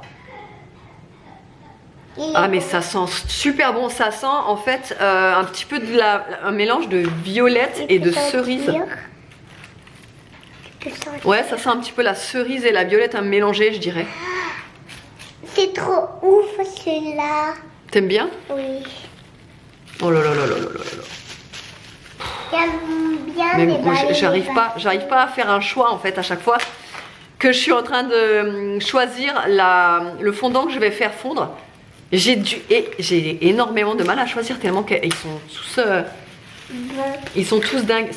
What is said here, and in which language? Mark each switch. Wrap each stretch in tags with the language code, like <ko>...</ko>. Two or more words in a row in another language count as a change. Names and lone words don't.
<fr>Ah mais ça sent super bon, ça sent en fait un petit peu un mélange de violette et de cerise. Ouais, ça sent un petit peu la cerise et la violette mélangée, je dirais. C'est trop ouf celui-là. T'aimes bien? Oui. Oh là là là là là là là. J'aime bien Mais les moi, balais. j'arrive pas à faire un choix en fait à chaque fois que je suis en train de choisir le fondant que je vais faire fondre. J'ai énormément de mal à choisir tellement qu'ils sont tous ils sont tous dingues.</fr>